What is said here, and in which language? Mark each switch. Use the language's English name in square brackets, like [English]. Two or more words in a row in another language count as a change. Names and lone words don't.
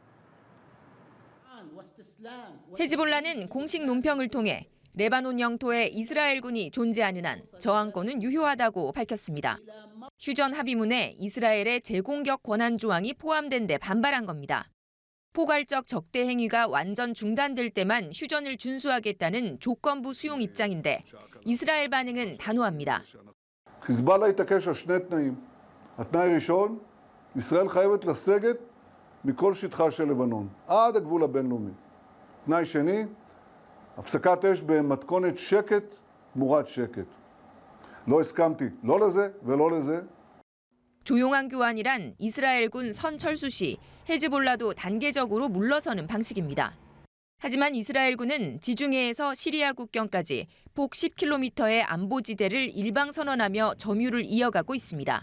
[Korean] 헤즈볼라는 공식 논평을 통해 레바논 영토에 이스라엘군이 존재하는 한 저항권은 유효하다고 밝혔습니다. 휴전 합의문에 이스라엘의 재공격 권한 조항이 포함된 데 반발한 겁니다. 포괄적 적대 행위가 완전 중단될 때만 휴전을 준수하겠다는 조건부 수용 입장인데 이스라엘 반응은 단호합니다. [Hebrew] חיזבאללה התעקש על שני תנאים. התנאי הראשון, ישראל חייבת לסגת מכל שטחה של לבנון, עד הגבול הבינלאומי. תנאי שני, הפסקת אש במתכונת שקט תמורת שקט. לא הסכמתי לא לזה ולא לזה. [Korean] 조용한 교환이란 이스라엘군 선철수 시 헤즈볼라도 단계적으로 물러서는 방식입니다. 하지만 이스라엘군은 지중해에서 시리아 국경까지 폭 10km의 안보지대를 일방선언하며 점유를 이어가고 있습니다.